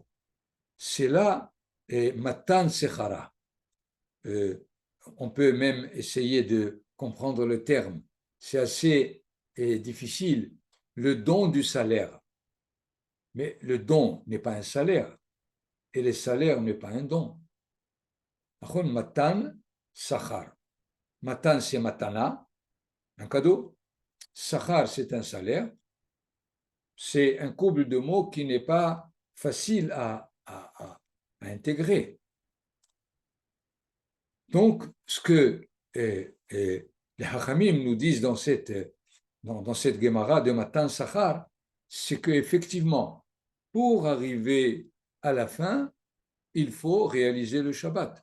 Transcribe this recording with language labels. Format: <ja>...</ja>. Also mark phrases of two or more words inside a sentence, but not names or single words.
<fr>C'est là</fr> <he>מתן שכרה.</he> <fr>On peut même essayer de comprendre le terme. C'est assez difficile. Le don du salaire. Mais le don n'est pas un salaire. Et le salaire n'est pas un don.</fr> <he>מתן שכר.</he> <fr>Matan, c'est matana, un cadeau. Sachar, c'est un salaire. C'est un couple de mots qui n'est pas facile à intégrer. Donc, ce que les Hachamim nous disent dans cette Gemara de</fr> <he>מתן שכר,</he> <fr>c'est qu'effectivement, pour arriver à la fin, il faut réaliser le Shabbat.</fr>